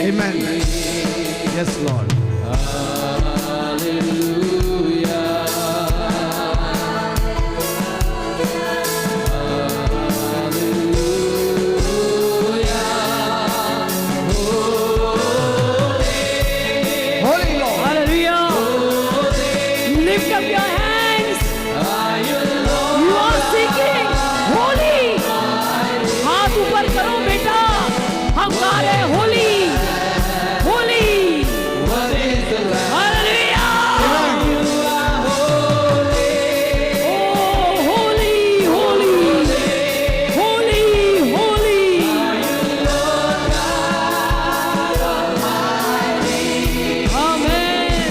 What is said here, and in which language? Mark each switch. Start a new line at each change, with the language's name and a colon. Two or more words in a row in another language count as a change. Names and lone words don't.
English: Amen. Yes, Lord. Holy Lord. Hallelujah. Lift up your hands. You are singing holy.
Hindi: हाथ ऊपर करो बेटा. हम गा रहे होली. होली.
English: Hallelujah. Oh, holy, holy. Holy, holy. Amen.